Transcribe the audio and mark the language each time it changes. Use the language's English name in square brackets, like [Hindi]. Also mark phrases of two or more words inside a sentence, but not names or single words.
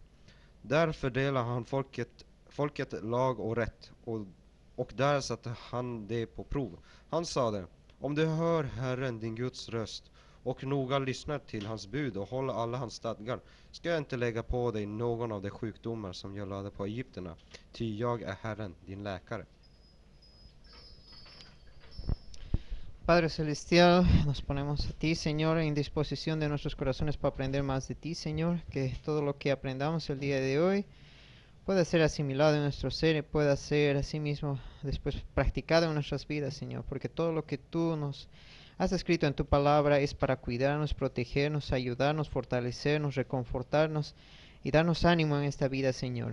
[Swedish] Där fördelade han folket lag och rätt, och där satte han det på prov. Han sade, om du hör Herren din Guds röst och noga lyssnar till hans bud och håller alla hans stadgar, ska jag inte lägga på dig någon av de sjukdomar som jag lade på egypterna, ty jag är Herren din läkare. [Spanish] Padre Celestial, nos ponemos a ti, Señor, en disposición de nuestros corazones para aprender más de ti, Señor, que todo lo que aprendamos el día de hoy pueda ser asimilado en nuestro ser y pueda ser asimismo después practicado en nuestras vidas, Señor, porque todo lo que tú nos has escrito en tu palabra es para cuidarnos, protegernos, ayudarnos, fortalecernos, reconfortarnos y darnos ánimo en esta vida, Señor.